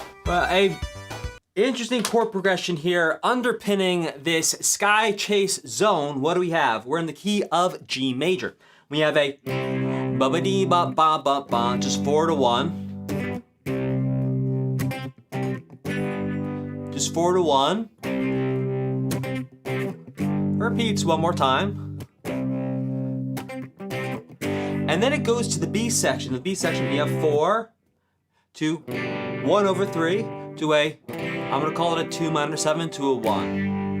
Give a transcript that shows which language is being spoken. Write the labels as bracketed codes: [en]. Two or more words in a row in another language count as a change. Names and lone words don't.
[en] A interesting chord progression here underpinning this Sky Chase Zone. What do we have? We're in the key of G major. We have a ba-ba-dee ba-ba-ba-ba, just 4 to 1. Just 4 to 1. Repeats one more time. And then it goes to the B section. The B section, we have 4 to 1 over 3 to a, I'm gonna call it a 2 minor 7 to a 1.